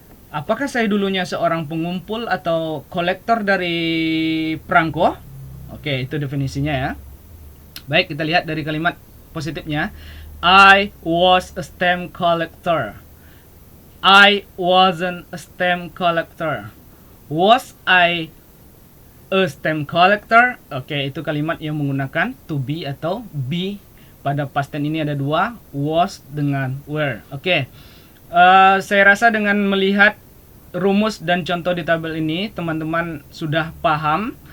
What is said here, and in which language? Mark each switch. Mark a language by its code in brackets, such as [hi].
[id] Apakah saya dulunya seorang pengumpul atau kolektor dari perangko? Oke, itu definisinya ya. Baik, kita lihat dari kalimat positifnya. [en] I was a stamp collector. I wasn't a stamp collector. Was I a stamp collector? [id] Oke, itu kalimat yang menggunakan to be atau be. Pada past tense ini ada dua, was dengan were. Oke. Saya rasa dengan melihat rumus dan contoh di tabel ini, teman-teman sudah paham.